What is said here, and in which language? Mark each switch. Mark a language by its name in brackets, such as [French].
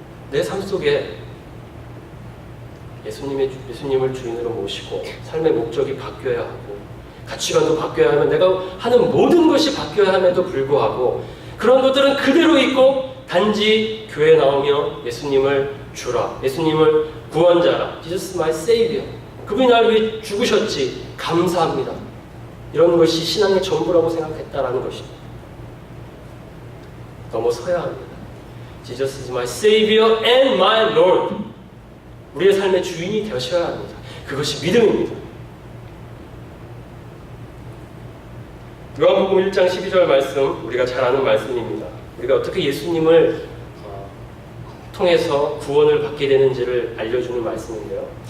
[Korean] 내 삶 속에 예수님을 주인으로 모시고 삶의 목적이 바뀌어야 하고 가치관도 바뀌어야 하면 내가 하는 모든 것이 바뀌어야 함에도 불구하고 그런 것들은 그대로 있고 단지 교회에 나오며 예수님을 주라, 예수님을 구원자라, [English] Jesus my Savior, [Korean] 그분이 나를 위해 죽으셨지, 감사합니다, 이런 것이 신앙의 전부라고 생각했다라는 것입니다. 넘어서야 합니다. [English] Jesus is my Savior and my Lord. [Korean] 우리의 삶의 주인이 되셔야 합니다. 그것이 믿음입니다. 요한복음 1장 12절 말씀, 우리가 잘 아는 말씀입니다. 우리가 어떻게 예수님을 통해서 구원을 받게 되는지를 알려주는 말씀인데요.